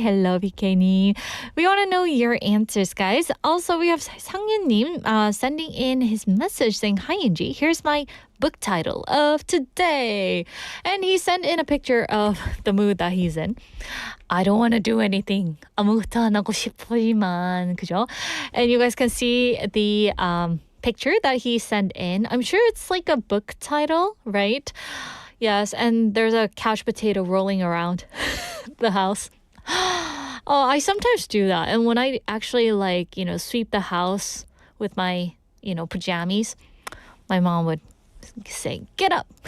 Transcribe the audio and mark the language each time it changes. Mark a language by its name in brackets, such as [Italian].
[English] Hello, PK님. We want to know your answers, guys. Also, we have 상윤님 sending in his message saying, hi, Yunji. Here's my book title of today. And he sent in a picture of the mood that he's in. I don't want to do anything. [Korean] 아무것도 안 하고 싶지만, 그죠? [English] And you guys can see the picture that he sent in. I'm sure it's like a book title, right? Yes, and there's a couch potato rolling around the house. Oh, I sometimes do that. And when I actually sweep the house with my, pajamas, my mom would say, get up.